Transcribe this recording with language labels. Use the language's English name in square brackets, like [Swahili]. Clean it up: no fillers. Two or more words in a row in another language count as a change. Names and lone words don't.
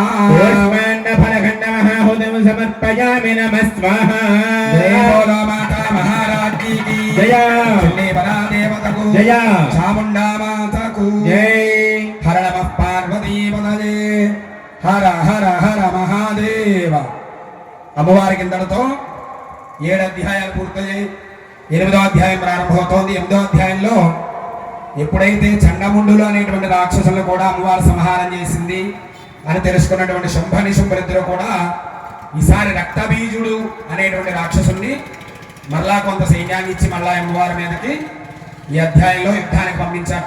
[Sanskrit] कूष्माण्डफलखण्डमहाहुतिं समर्पयामि नमः स्वाहा। [Hindi] जय बोलो माता महाराज्ञी की जय। [Telugu] चण्डी परादेवतकु [Hindi] जय। [Telugu] चामुण्डा मातकु [Hindi] जय। [Sanskrit] हर नमः पार्वतीपतये हर हर हर महादेव। [Telugu] అమ్మవారికి ఇంతటితో 7 అధ్యాయాలు పూర్తయ్యాయి. 8వ అధ్యాయం ప్రారంభమవుతోంది. 8వ అధ్యాయంలో ఎప్పుడైతే చండముండులు అనేటువంటి రాక్షసులను కూడా అమ్మవారు సంహారం చేసింది అని తెలుసుకున్నటువంటి శుంభనిశుంభులిద్దరూ కూడా ఈసారి రక్తబీజుడు అనేటువంటి రాక్షసుని మరలా కొంత సైన్యాన్ని ఇచ్చి మళ్ళా అమ్మవారి మీదకి ఈ అధ్యాయంలో యుద్ధానికి పంపించారు.